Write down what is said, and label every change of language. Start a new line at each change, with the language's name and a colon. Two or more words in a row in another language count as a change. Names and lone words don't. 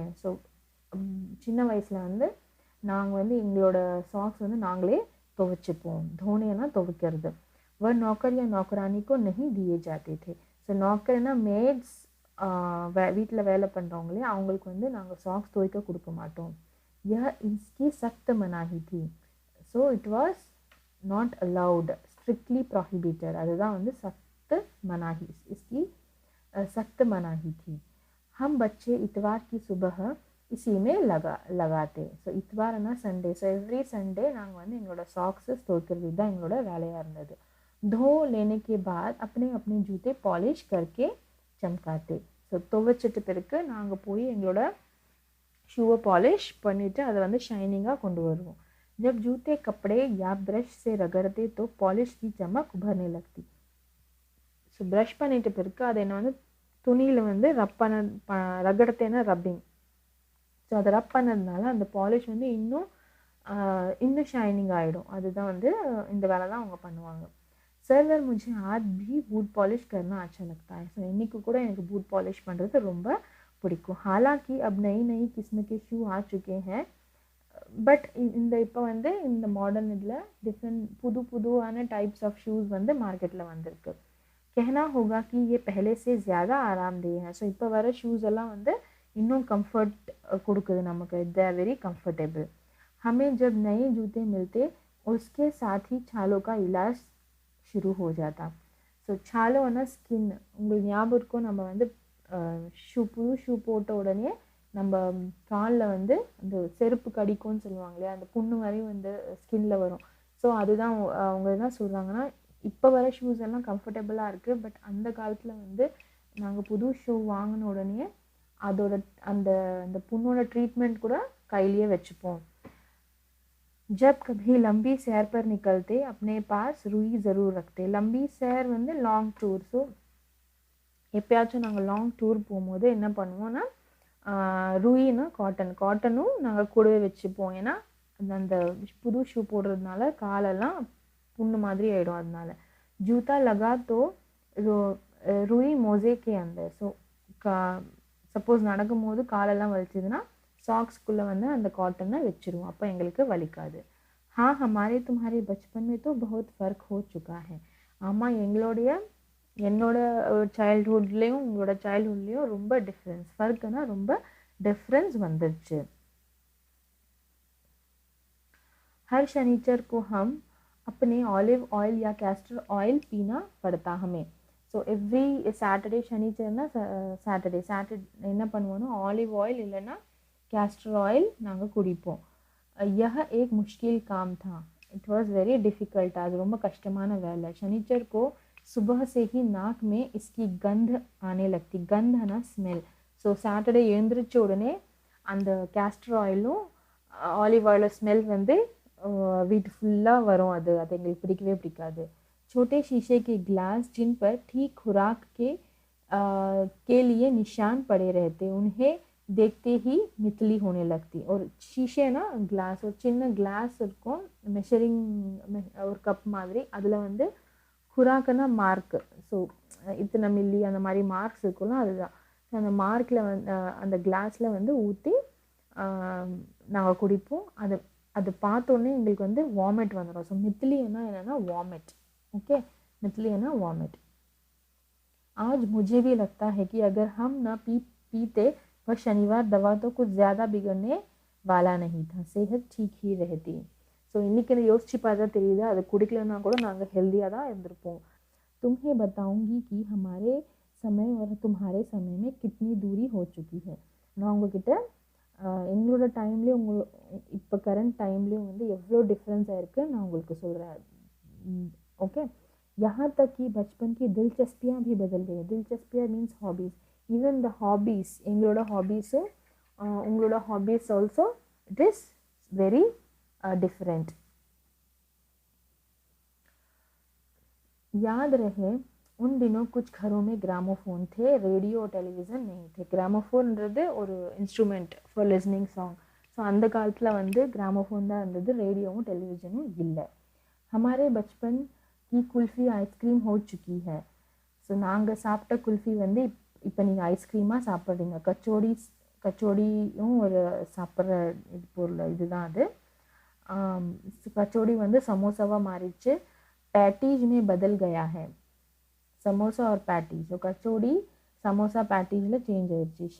Tamil: ஸோ சின்ன வயசில் வந்து நாங்கள் வந்து எங்களோட சாக்ஸ் வந்து நாங்களே துவைச்சிப்போம். தோனேனா துவைக்கிறது.
Hindi: वह नौकर या नौकरानी को नहीं दिए जाते थे.
Tamil: ஸோ நौकरனா மேட்ஸ், வீட்டில் வேலை பண்ணுறவங்களே, அவங்களுக்கு வந்து நாங்கள் சாக்ஸ் துவைக்க கொடுக்க மாட்டோம்.
Hindi: यह इसकी सख्त मनाही थी.
English: So it was not allowed, strictly prohibited.
Tamil: அதுதான் வந்து
Hindi: सख्त मनाही, इसकी सख्त मनाही थी. हम बच्चे इतवार की सुबह इसी में लगाते.
Tamil: ஸோ இத்வார்னா சண்டே. ஸோ
English: every Sunday
Tamil: நாங்கள் வந்து எங்களோட சாக்ஸஸ் துவைக்கிறது தான் எங்களோட வேலையாக இருந்தது.
Hindi: धो लेने के बाद अपने अपने जूते पॉलिश करके चमकाते.
Tamil: ஸோ துவைச்சிட்டு பிறகு நாங்கள் போய் எங்களோட ஷூவை பாலிஷ் பண்ணிவிட்டு அதை வந்து ஷைனிங்காக கொண்டு வருவோம்.
Hindi: जब जूते कपड़े या ब्रश से रगड़ते तो पॉलिश की चमक उभरने लगती.
Tamil: ஸோ ப்ரஷ் பண்ணிட்டு பிறகு அதை என்ன வந்து துணியில் வந்து ரகடத்தேன்னா ரப்பிங். ஸோ அதை ரப் பண்ணதுனால அந்த பாலிஷ் வந்து இன்னும் ஷைனிங் ஆகிடும். அதுதான் வந்து இந்த வேலை தான் அவங்க பண்ணுவாங்க.
Hindi: சர்வர் मुझे आज भी बूट पॉलिश करना अच्छा लगता है.
Tamil: ஸோ இன்றைக்கி கூட எனக்கு பூட் பாலிஷ் பண்ணுறது ரொம்ப பிடிக்கும்.
Hindi: हालांकि अब नई नई किस्म के शू आ चुके हैं.
Tamil: பட் இப்போ வந்து இந்த மாடர்ன் இதில் டிஃப்ரெண்ட் புதுவான
English: types of shoes
Tamil: வந்து மார்க்கெட்டில் வந்திருக்கு.
Hindi: कहना होगा कि ये पहले से ज़्यादा आरामदेह है.
Tamil: ஸோ இப்போ வர ஷூஸ் எல்லாம் வந்து இன்னும் கம்ஃபர்ட் கொடுக்குது நமக்கு.
English: They are very comfortable.
Hindi: हमें जब नए जूते मिलते उसके साथ ही छालों का इलाज शुरू हो जाता.
Tamil: ஸோ छालोना स्किन, உங்களுக்கு ஞாபகம் இருக்கும், நம்ம வந்து புது ஷூ போட்ட உடனே நம்ம காலில் வந்து அந்த செருப்பு கடிக்கும்னு சொல்லுவாங்க இல்லையா, அந்த புண்ணு வரையும் வந்து ஸ்கின்ல வரும். ஸோ அதுதான் அவங்க என்ன சொல்கிறாங்கன்னா, இப்போ வர ஷூஸ் எல்லாம் கம்ஃபர்டபுளாக இருக்குது. பட் அந்த காலத்தில் வந்து நாங்கள் புது ஷூ வாங்கின உடனே அதோட அந்த புண்ணோட ட்ரீட்மெண்ட் கூட கையிலேயே வச்சுப்போம்.
Hindi: जब कभी लंबी सैर पर निकलते अपने पास रुई ज़रूर रखते. लंबी सैर
Tamil: வந்து
English: long tour.
Tamil: ஸோ எப்பயாச்சும் நாங்கள்
English: long tour
Tamil: போகும்போது என்ன பண்ணுவோன்னா, रुईனா காட்டனும் நாங்கள் கூடவே வச்சுப்போம். ஏன்னா அந்த புது ஷூ போடுறதுனால காலெல்லாம் புண்ணு மாதிரி ஆகிடும்.
Hindi: அதனால जूता लगा तो रुई मोजे के अंदर.
Tamil: ஸோ சப்போஸ் நடக்கும்போது காலெல்லாம் வலிச்சதுன்னா சாக்ஸ்குள்ளே வந்து அந்த காட்டனை வச்சுருவோம். அப்போ எங்களுக்கு வலிக்காது.
Hindi: हाँ हमारे तुम्हारे बचपन में तो बहुत फ़र्क हो चुका है.
Tamil: ஆமாம், என்னோட சைல்ட்ஹுட்லேயும் உங்களோட சைல்ட்ஹுட்லேயும் ரொம்ப டிஃப்ரென்ஸ், ஃபர்க்குன்னா ரொம்ப डिफरेंस வந்துருச்சு.
Hindi: हर शनिचर को हम अपने
English: olive oil
Hindi: या
English: castor oil
Hindi: पीना पड़ता हमें.
Tamil: ஸோ
English: every Saturday,
Tamil: சனிச்சர்னா சாட்டர்டே என்ன பண்ணுவோன்னா
English: olive oil
Tamil: இல்லைன்னா
English: castor oil
Tamil: நாங்கள் குடிப்போம்.
Hindi: यह एक मुश्किल काम था.
English: It was very difficult,
Hindi: आज
Tamil: ரொம்ப கஷ்டமான வேலை.
Hindi: शनिचर को सुबह से ही नाक में इसकी गंध आने लगती. गंध है ना स्मेल.
Tamil: ஸோ சாட்டர்டே எழுந்திரிச்ச உடனே அந்த கேஸ்டர் ஆயிலும் ஆலிவ் ஆயிலும் ஸ்மெல் வந்து வீட்டு ஃபுல்லாக வரும். அது அது எங்களுக்கு பிடிக்கவே பிடிக்காது.
Hindi: छोटे शीशे के ग्लास जिन पर ठीक खुराक के लिए निशान पड़े रहते, उन्हें देखते ही मितली होने लगती. और शीशे ना ग्लास और
Tamil: சின்ன கிளாஸ் இருக்கும், மெஷரிங் ஒரு கப் மாதிரி. அதில் வந்து குராக்குன்னா மார்க்கு. ஸோ இத்தனை மில்லி அந்த மாதிரி மார்க்ஸ் இருக்கும்ல, அதுதான். அந்த மார்க்கில் வந்து அந்த கிளாஸில் வந்து ஊற்றி நாங்கள் குடிப்போம். அது பார்த்தோன்னே எங்களுக்கு வந்து வாமிட் வந்துடும். ஸோ மித்லின்னா என்னென்னா வாமிட்.
Hindi: ओके, मितली है ना वॉमिट. आज मुझे भी लगता है कि अगर हम ना पीते वह शनिवार दवा तो कुछ ज़्यादा बिगड़ने वाला नहीं था, सेहत ठीक ही रहती.
Tamil: ஸோ இன்றைக்கி நான் யோசிச்சு பார்த்தா தெரியுது, அது குடிக்கலன்னா கூட நாங்கள் ஹெல்த்தியாக தான் இருந்திருப்போம்.
Hindi: तुम्हें बताऊंगी कि हमारे समय और तुम्हारे समय में कितनी दूरी हो चुकी है.
Tamil: நான் உங்ககிட்ட எங்களோட டைம்லேயும் இப்போ கரண்ட் டைம்லேயும் வந்து எவ்வளோ டிஃப்ரென்ஸ் ஆகிருக்கு நான் உங்களுக்கு சொல்கிறேன்.
Hindi: ओके, यहाँ तक कि बचपन की दिलचस्पियाँ भी बदल गई. दिलचस्पियाँ
English: means hobbies. even the hobbies,
Tamil: எங்களோட ஹாபீஸும் உங்களோட ஹாபீஸ்
English: also it is very different.
Hindi: याद रहे उन दिनों कुछ घरों में ग्रामोफोन थे, रेडियो और टेलीविज़न नहीं थे.
Tamil: கிராமோஃபோன்றது ஒரு
English: instrument for listening song.
Tamil: ஸோ அந்த காலத்தில் வந்து கிராமோஃபோன் தான் இருந்தது, ரேடியோவும் டெலிவிஷனும் இல்லை.
Hindi: हमारे बचपन की कुल्फ़ी आइसक्रीम हो चुकी है.
Tamil: ஸோ நாங்கள் சாப்பிட்ட குல்ஃபி வந்து இப்போ நீங்கள் ஐஸ்கிரீமாக சாப்பிட்றீங்க. கச்சோடியும் ஒரு சாப்பிட்ற இது பொருள் இதுதான் அது. கச்சோடி வந்து சமோசாவாக மாறிடுச்சு.
Hindi: पैटीज में बदल गया है. समोसा और पैटीज. तो कचौड़ी समोसा पैटीज में चेंज ஆயிடுச்சு.